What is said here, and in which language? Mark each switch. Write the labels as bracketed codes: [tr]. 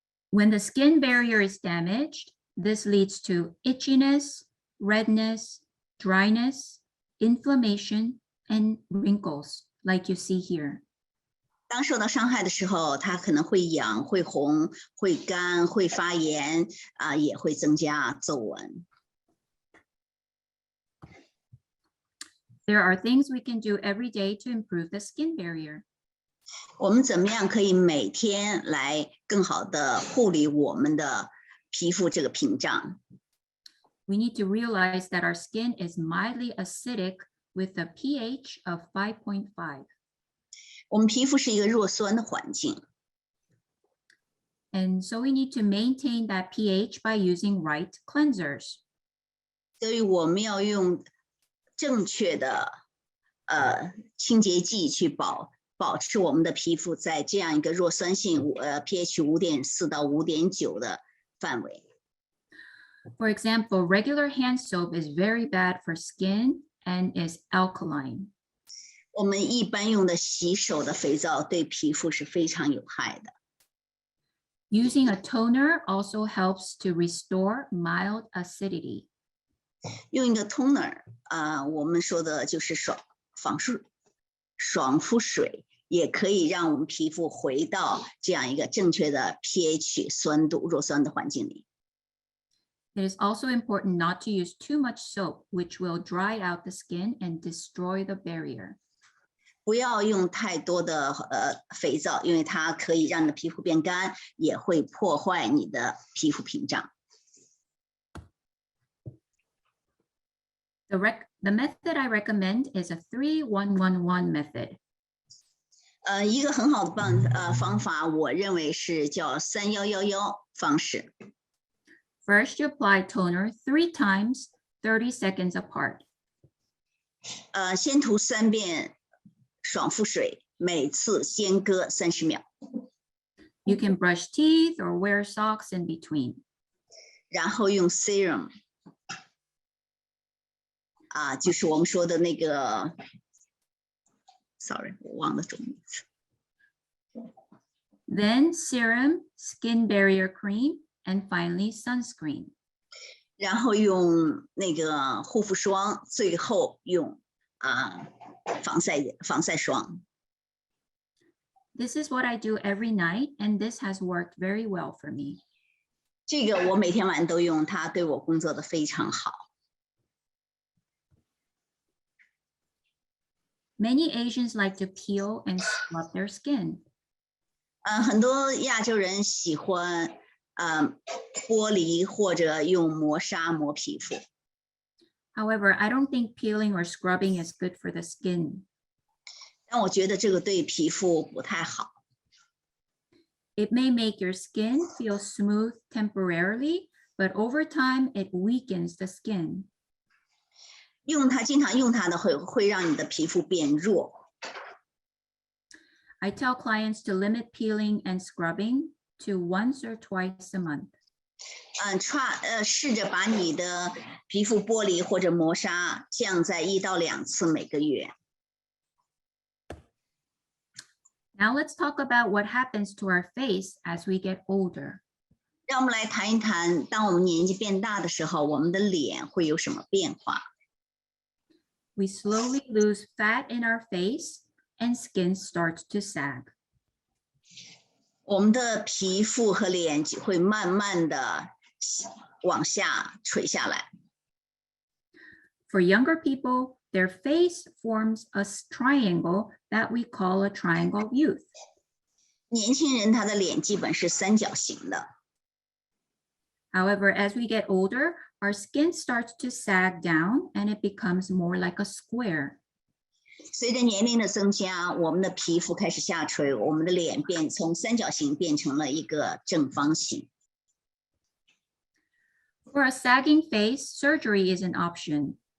[en] When the skin barrier is damaged, this leads to itchiness, redness, dryness, inflammation, and wrinkles, like you see here. [zh] 当受到伤害的时候，它可能会痒、会红、会干、会发炎，也会增加皱纹。 [en] There are things we can do every day to improve the skin barrier. [zh] 我们怎么样可以每天来更好的护理我们的皮肤这个屏障？ [en] We need to realize that our skin is mildly acidic with a pH of 5.5. [zh] 我们皮肤是一个弱酸的环境， [en] And so we need to maintain that pH by using right cleansers. [zh] 所以我们要用正确的清洁剂去保持我们的皮肤在这样一个弱酸性pH 5.4到5.9的范围。 [en] For example, regular hand soap is very bad for skin and is alkaline. [zh] 我们一般用的洗手的肥皂对皮肤是非常有害的。 [en] Using a toner also helps to restore mild acidity. [zh] 用一个 toner 我们说的就是爽肤水，也可以让我们皮肤回到这样一个正确的 pH 酸度弱酸的环境里。 [en] It is also important not to use too much soap, which will dry out the skin and destroy the barrier. [zh] 不要用太多的肥皂，因为它可以让你的皮肤变干，也会破坏你的皮肤屏障。 [en] The method I recommend is a 3-1-1-1 method. [zh] 一个很好的方法，我认为是叫3-1-1-1方式。 [en] First, you apply toner 3 times, 30 seconds apart. [zh] 先涂3遍爽肤水，每次间隔30秒。 [en] You can brush teeth or wear socks in between. [zh] 然后用 serum， 就是我们说的那个 ， [en] sorry， [zh] 我忘了中文名字。 [en] Then serum, skin barrier cream, and finally sunscreen. [zh] 然后用那个护肤霜，最后用防晒霜。 [en] This is what I do every night, and this has worked very well for me. [zh] 这个我每天晚上都用，它对我工作的非常好。 [en] Many Asians like to peel and scrub their skin. [zh] 很多亚洲人喜欢剥离或者用磨砂磨皮肤。 [en] However, I don't think peeling or scrubbing is good for the skin. [zh] 但我觉得这个对皮肤不太好。 [en] It may make your skin feel smooth temporarily, but over time it weakens the skin. [zh] 经常用它的会让你的皮肤变弱。 [en] I tell clients to limit peeling and scrubbing to once or twice a month. [zh] 试着把你的皮肤剥离或者磨砂降在1到2次每个月。 [en] Now let's talk about what happens to our face as we get older. [zh] 让我们来谈一谈，当我们年纪变大的时候，我们的脸会有什么变化？ [en] We slowly lose fat in our face and skin starts to sag. [zh] 我们的皮肤和脸会慢慢的往下垂下来。 [en] For younger people, their face forms a triangle that we call a triangle of youth. [zh] 年轻人他的脸基本是三角形的。 [en] However, as we get older, our skin starts to sag down and it becomes more like a square. [zh] 随着年龄的增加，我们的皮肤开始下垂，我们的脸从三角形变成了一个正方形。 [en] For a sagging face, surgery is an option.